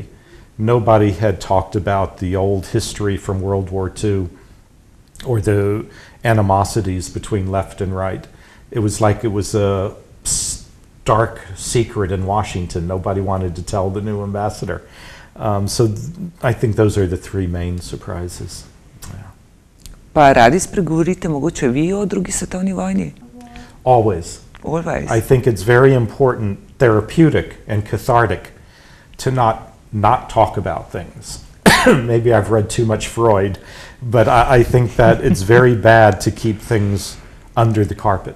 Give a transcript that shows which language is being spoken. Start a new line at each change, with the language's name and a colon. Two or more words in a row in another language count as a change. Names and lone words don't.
English: Nobody had talked about the old history from World War II or the animosities between left and right. It was like it was a dark secret in Washington. Nobody wanted to tell the new ambassador. So I think those are the 3 main surprises. Yeah.
Slovenian: Pa radi spregovorite mogoče vi o drugi svetovni vojni?
English: Always. Always. I think it's very important, therapeutic and cathartic to not talk about things. Maybe I've read too much Freud, but I think that it's very bad to keep things under the carpet.